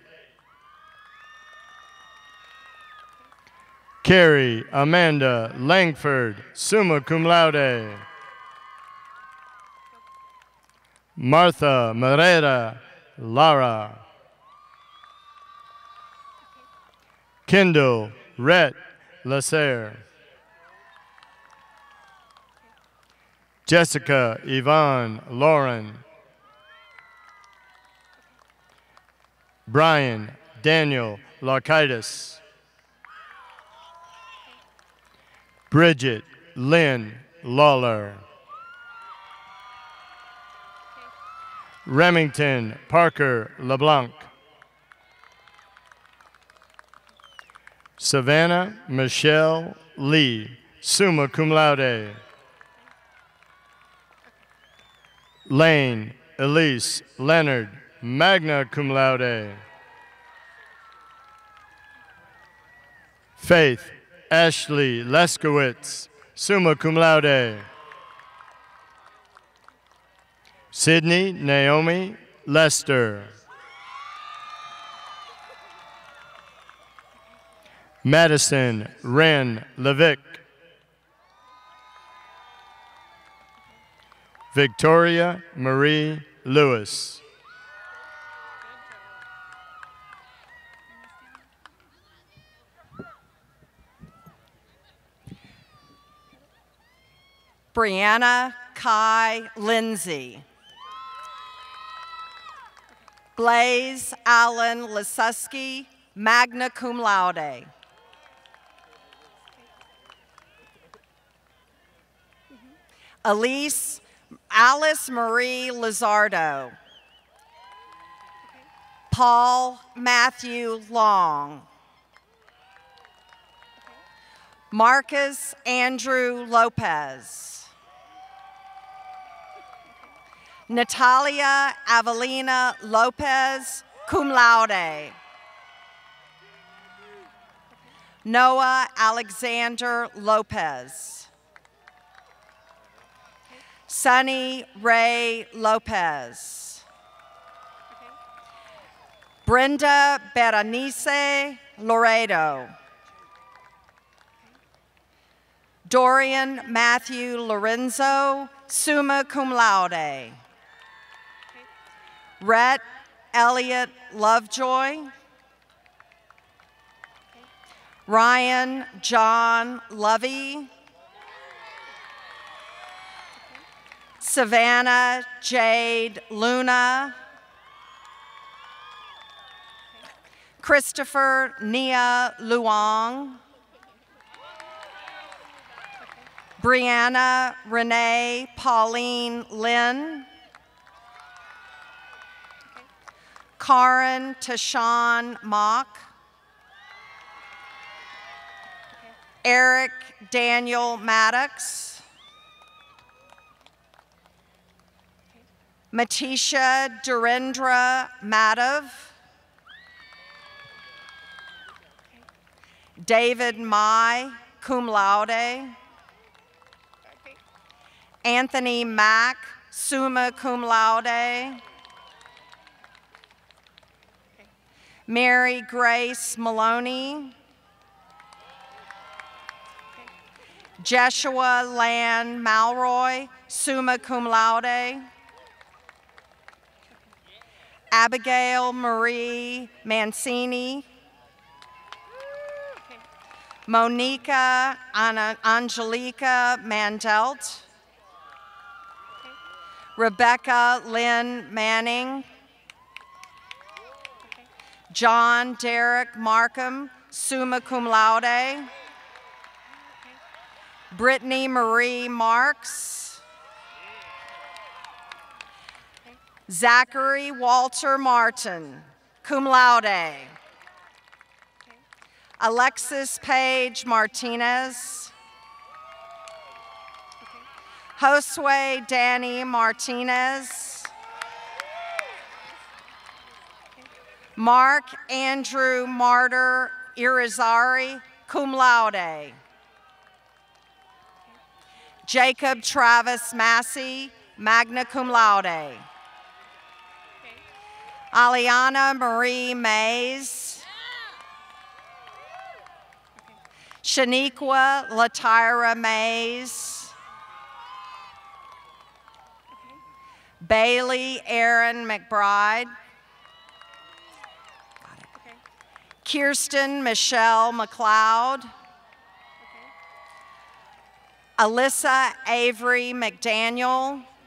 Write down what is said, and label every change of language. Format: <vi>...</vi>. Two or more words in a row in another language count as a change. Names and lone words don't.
<en>Carrie Amanda Langford,</en> <la>summa cum laude.</la> <en>Martha Morera Lara. Kendall Rhett Lasser. Jessica Yvonne Lauren. Brian Daniel Larkitis. Bridget Lynn Lawler. Remington Parker LeBlanc. Savannah Michelle Lee,</en> <la>summa cum laude.</la> <en>Lane Elise Leonard,</en> <la>magna cum laude.</la> <en>Faith Ashley Leskowitz,</en> <la>summa cum laude.</la> <en>Sydney Naomi Lester. Madison Wren Levick. Victoria Marie Lewis. Brianna Kai Lindsay. Blaze Allen Lasuski,</en> <la>magna cum laude.</la> <en>Alice Marie Lizardo. Paul Matthew Long. Marcus Andrew Lopez. Natalia Avelina Lopez,</en> <la>cum laude.</la> <en>Noah Alexander Lopez. Sunny Ray Lopez. Brenda Berenice Loredo. Dorian Matthew Lorenzo,</en> <la>summa cum laude.</la> <en>Rhett Elliott Lovejoy. Ryan John Lovey. Savannah Jade Luna. Christopher Nia Luong. Brianna Renee Pauline Lynn. Karen Tashawn Mock. Eric Daniel Maddox. Matisha Durendra Madhav. David Mai,</en> <la>cum laude.</la> <en>Anthony Mack,</en> <la>summa cum laude.</la> <en>Mary Grace Maloney. Jeshua Lan Malroy,</en> <la>summa cum laude.</la> <en>Abigail Marie Mancini. Monica Angelica Mandelt. Rebecca Lynn Manning. John Derek Markham,</en> <la>summa cum laude.</la> <en>Brittany Marie Marks. Zachary Walter Martin,</en> <la>cum laude.</la> <en>Alexis Page Martinez. Josue Danny Martinez. Mark Andrew Martyr Irizarry,</en> <la>cum laude.</la> <en>Jacob Travis Massey,</en> <la>magna cum laude.</la> <en>Aliana Marie Mays. Shaniqua Latira Mays. Bailey Aaron McBride. Kirsten Michelle McLeod. Alyssa Avery McDaniel.</en>